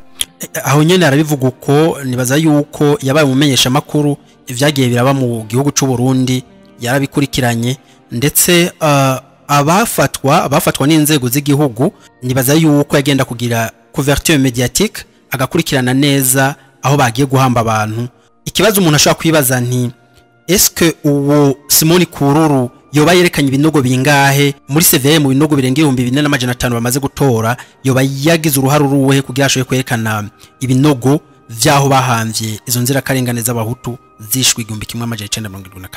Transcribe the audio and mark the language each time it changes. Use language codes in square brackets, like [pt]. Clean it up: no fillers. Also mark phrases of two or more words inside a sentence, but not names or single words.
[rn] Aho nyene arabivuga uko nibaza yuko yabaye umumenyesha makuru ivyagiye biraba mu gihugu c'u Burundi yarabikurikiranye ndetse abafatwa n'inzego z'igihugu nibaza yuko yagenda kugira [fr] couverture médiatique [rn] agakurikirana neza aho bagiye guhamba abantu. Ikibazo umuntu ashobora kwibaza nti [fr] est-ce que [rn] uwo Simon KURURU yoba yerekanye ibinogo bingahe muri CV mu binogo birenga 2500 bamaze gutora yoba yagize uruhara ruwe kugira ashoye kwerekana ibinogo vyaho bahamvye izo nzira karengane z'abahutu zishwe 1972.